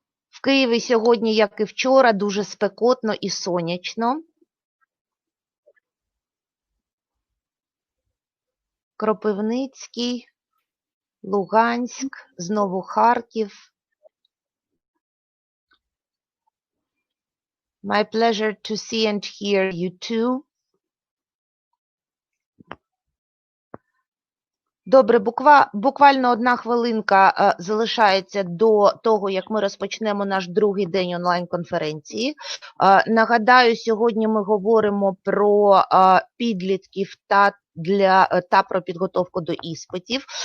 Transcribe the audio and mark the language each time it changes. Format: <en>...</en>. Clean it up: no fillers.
<uk>В Києві сьогодні, як і вчора, дуже спекотно і сонячно. Кропивницький, Луганськ, знову Харків.</uk> <en>My pleasure to see and hear you too.</en> <uk>Добре, буквально 1 хвилинка залишається до того, як ми розпочнемо наш другий день онлайн-конференції. Нагадаю, сьогодні ми говоримо про підлітків та про підготовку до іспитів.</uk>